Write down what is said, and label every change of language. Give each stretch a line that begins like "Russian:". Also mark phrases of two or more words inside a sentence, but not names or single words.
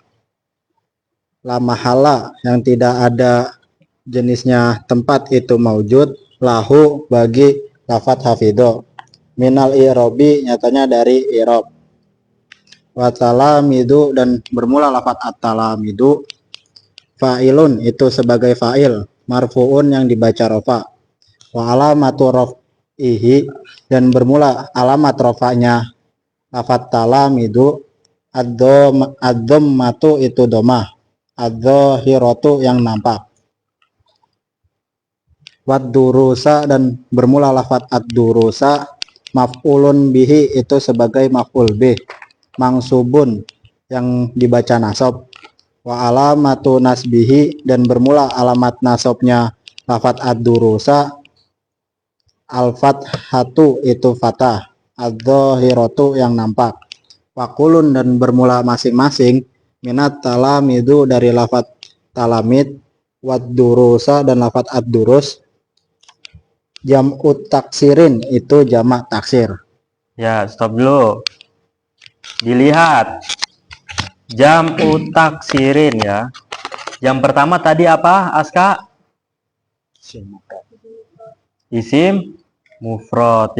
Arabic: لا محل
Indonesian: yang tidak ada jenisnya tempat itu
Arabic: موجود له
Indonesian: bagi lafaz
Arabic: حافظا من الإعراب
Indonesian: nyatanya dari i'rob.
Arabic: والتلاميذ
Indonesian: dan bermula lafaz
Arabic: التلاميذ فاعل
Indonesian: itu sebagai fa'il marfu'un yang dibaca rofa.
Arabic: وعلامة رفعه
Indonesian: dan bermula alamat rofanya lafaz talamidu ad-dhammatu itu domah, ad-dhahiratu yang nampak.
Arabic: والدروس
Indonesian: dan bermula lafaz
Arabic: الدروس مفعول به
Indonesian: itu sebagai
Arabic: مفعول به
Indonesian: mangsubun yang dibaca nasab.
Arabic: وعلامة نصبه
Indonesian: dan bermula alamat nasabnya lafaz
Arabic: الدروس الفتحة
Indonesian: itu fathah, ad-dhahiratu yang nampak. Wakulun dan bermula masing-masing
Arabic: من التلاميذ
Indonesian: dari lafaz talamid,
Arabic: والدروس
Indonesian: dan lafaz ad-durus.
Arabic: جمع التكسير
Indonesian: itu jamak taksir. Ya, stop dulu. Dilihat.
Arabic: جمع التكسير يا.
Indonesian: Yang pertama tadi apa, Aska? Isim mufrad.